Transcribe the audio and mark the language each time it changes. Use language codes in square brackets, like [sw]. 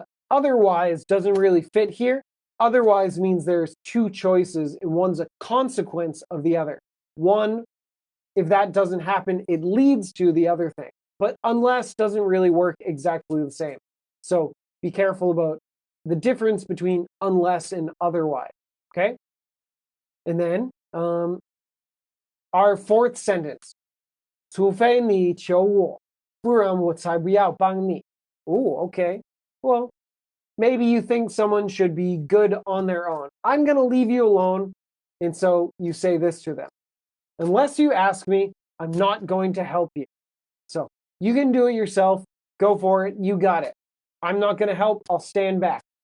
[en] Otherwise doesn't really fit here. Otherwise means there's two choices and one's a consequence of the other. One, if that doesn't happen, it leads to the other thing. But unless doesn't really work exactly the same. So be careful about the difference between unless and otherwise, okay? And then our fourth sentence, [zh] 除非你求我，不然我才不要帮你. [en] Oh, okay. Well, maybe you think someone should be good on their own. I'm going to leave you alone. And so you say this to them. Unless you ask me, I'm not going to help you. So you can do it yourself. Go for it. You got it. I'm not going to help. I'll stand back.